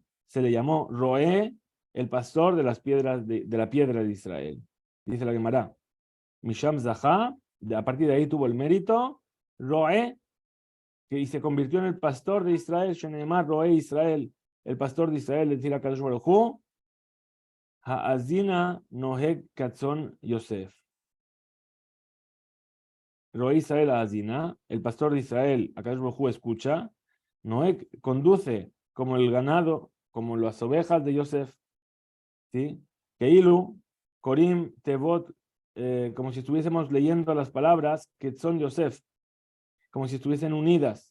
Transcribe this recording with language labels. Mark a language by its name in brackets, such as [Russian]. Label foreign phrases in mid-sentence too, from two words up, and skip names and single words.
[Spanish] Se le llamó Roe, el pastor de las piedras de la piedra de Israel. Dice la Gemara. [Hebrew] משם זכה, [Spanish] a partir de ahí tuvo el mérito, Roe, y se convirtió en el pastor de Israel, [Hebrew] שנאמר רועה ישראל, [Spanish] el pastor de Israel, decir a [Hebrew] קדוש ברוך הוא, האזינה נוהג כצאן יוסף. רועה ישראל האזינה, [Spanish] el pastor de Israel, a [Hebrew] קדוש ברוך הוא [Spanish] escucha, Noheg conduce como el ganado, como las ovejas de Yosef, ¿sí? [Hebrew] כאילו קורים תבות, [Spanish] como si estuviésemos leyendo las palabras [Hebrew] כצאן יוסף, [Spanish] como si estuviesen unidas.